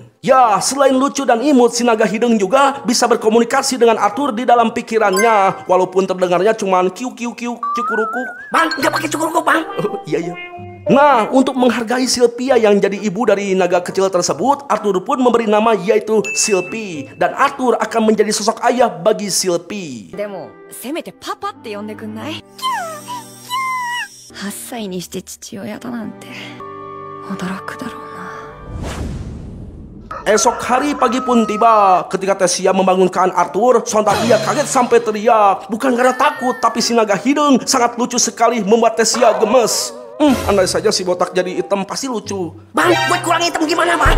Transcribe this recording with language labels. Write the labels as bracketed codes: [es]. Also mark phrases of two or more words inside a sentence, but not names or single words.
[id] Ya, selain lucu dan imut, si naga hidung juga bisa berkomunikasi dengan Arthur di dalam pikirannya. Walaupun terdengarnya cuman kiu-kiu-kiu, cukuruku. Bang, nggak pakai cukuruku, Bang. Iya. Nah, untuk menghargai Sylvia yang jadi ibu dari naga kecil tersebut, Arthur pun memberi nama yaitu Sylvie. Dan Arthur akan menjadi sosok ayah bagi Sylvie. [ja] でも、せめてパパって呼んでくんない？ 8歳にして父親だなんて驚くだろうな。 [id] Esok hari pagi pun tiba. Ketika Tessia membangunkan Arthur, sontak dia kaget sampai teriak. Bukan karena takut, tapi si naga hidung sangat lucu sekali membuat Tessia gemes. Andai saja si botak jadi hitam pasti lucu. Bang, gue kurang hitam gimana, Bang?